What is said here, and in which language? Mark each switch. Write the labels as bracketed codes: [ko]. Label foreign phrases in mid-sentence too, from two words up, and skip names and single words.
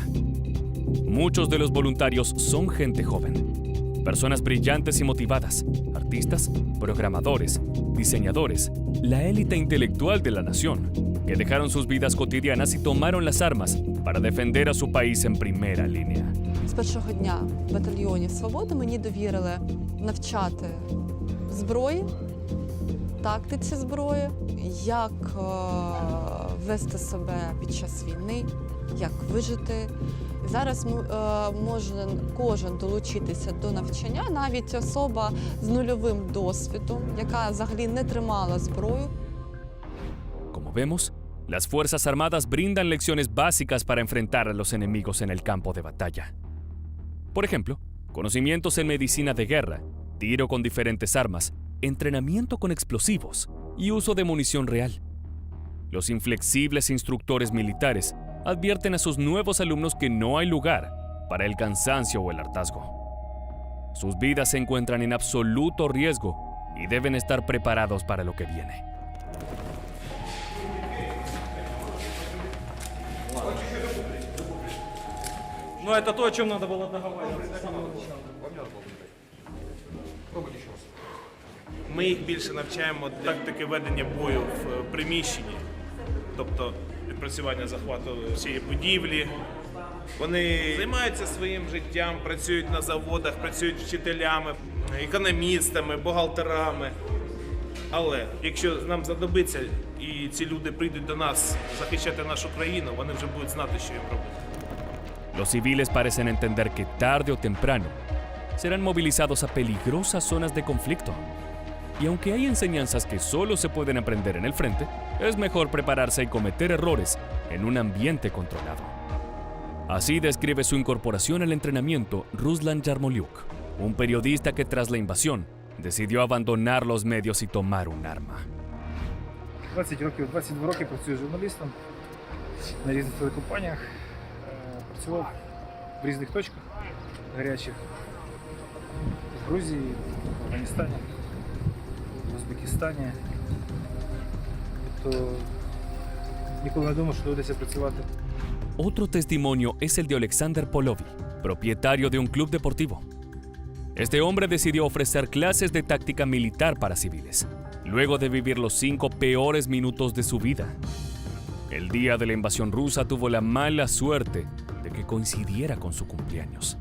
[es] Muchos de los voluntarios son gente joven, personas brillantes y motivadas, artistas, programadores, diseñadores, la élite intelectual de la nación, que dejaron sus vidas cotidianas y tomaron las armas para defender a su país en primera línea. [uk] З першого дня в батальйоні «Свобода» мені довірили навчати зброї, тактиці зброї, як вести себе під час війни, як вижити. І зараз може кожен долучитися до навчання, навіть особа з нульовим досвідом, яка взагалі не тримала зброю. [es] Como vemos, las Fuerzas Armadas brindan lecciones básicas para enfrentar a los enemigos en el campo de batalla. Por ejemplo, conocimientos en medicina de guerra, tiro con diferentes armas, entrenamiento con explosivos y uso de munición real. Los inflexibles instructores militares advierten a sus nuevos alumnos que no hay lugar para el cansancio o el hartazgo. Sus vidas se encuentran en absoluto riesgo y deben estar preparados para lo que viene. [ru] Ну, это то, о чем надо было договариваться с самого начала. [uk] Ми їх більше навчаємо тактики ведення бою в приміщенні, тобто відпрацювання захвату всієї будівлі. Вони займаються своїм життям, працюють на заводах, працюють вчителями, економістами, бухгалтерами. Але якщо нам знадобиться і ці люди прийдуть до нас захищати нашу країну, вони вже будуть знати, що їм робити. [es] Los civiles parecen entender que tarde o temprano serán movilizados a peligrosas zonas de conflicto. Y aunque hay enseñanzas que solo se pueden aprender en el frente, es mejor prepararse y cometer errores en un ambiente controlado. Así describe su incorporación al entrenamiento Ruslan Yarmoliuk, un periodista que tras la invasión decidió abandonar los medios y tomar un arma. [uk] 22 роки працюю журналістом на різних телекомпаніях. Працював в різних точках гарячих. В Грузії, в Афганістані, в Узбекистані. Тобто ніколи не думав, що доведеться працювати. [es] Otro testimonio es el de Alexander Polovi, propietario de un club deportivo. Este hombre decidió ofrecer clases de táctica militar para civiles, luego de vivir los 5 peores minutos de su vida. El día de la invasión rusa tuvo la mala suerte de que coincidiera con su cumpleaños.